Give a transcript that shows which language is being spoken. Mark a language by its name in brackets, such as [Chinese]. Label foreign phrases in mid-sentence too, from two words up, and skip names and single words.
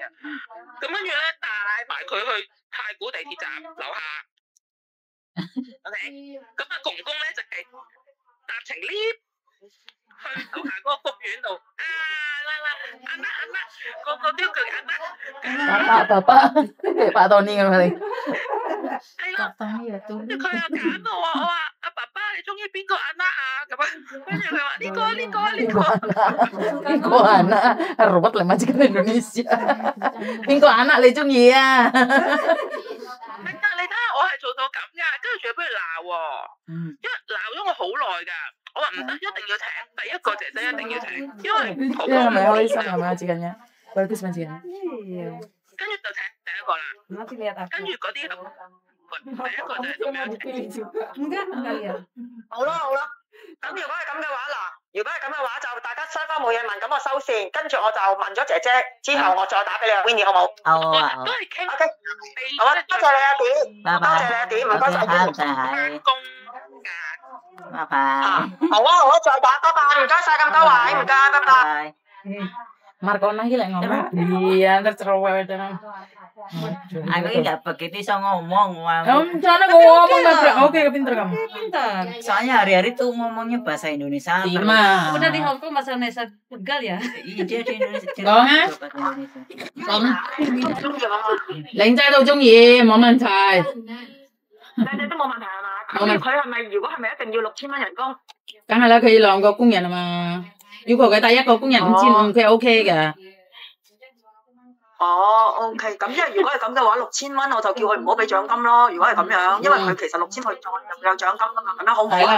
[Cantonese] 咁跟住咧帶埋佢去太古地鐵站樓下。OK， 咁啊公公咧就係搭程 lift 去樓下嗰個公園度阿媽，個都叫阿媽。爸爸到呢咁樣。係咯，跟住佢又揀我話阿爸爸你中意邊個阿媽啊咁啊？跟住佢話呢個 [Indonesian] anak robot lah majikan Indonesia [Cantonese] 邊個 [Indonesian] anak [Cantonese] 你中意啊？你睇下我係做到咁噶，跟住仲要俾佢鬧喎，因為鬧咗我好耐㗎。我話唔得，一定要請第一個姐姐一定要請，因為係咪開心係咪 [Indonesian] majikannya bagus majikannya [Cantonese] 跟住就請第一個啦，跟住嗰啲第一個就係咁樣請。好啦，咁如果係咁嘅話，如果係咁嘅話，就大家雙方冇嘢問，咁我收線，跟住我就問咗姐姐，之後我再打俾你 Winnie 好冇？好啊，都係傾。 OK，好啊，多謝你阿 D，多謝你阿 D，唔該晒。翻工㗎。拜拜。好啊，再打，拜拜，唔該晒咁多位，唔該，拜拜。 [Indonesian] Marco lagi lah ngomong. Iya, ntar cerewet jangan. Aku nggak begitu bisa ngomong. Cara ngomong nggak oke, pinter kamu. Pinter. Soalnya hari-hari tuh ngomongnya bahasa Indonesia. Ima. Udah di Hong Kong bahasa Indonesia pegal ya? Iya dia di Indonesia. [Vietnamese] Có á. [Cantonese] Lệnh trai 都中意，冇問題。你都冇問題係嘛？佢係咪如果係咪一定要6000蚊人工？梗係啦，佢兩個工人啊嘛。要求佢第一個工人5500，佢 OK 嘅。 OK， 咁因為如果係咁嘅話，6000蚊我就叫佢唔好俾獎金咯。如果係咁樣，因為佢其實6000佢有獎金噶嘛，咁樣好唔好啊？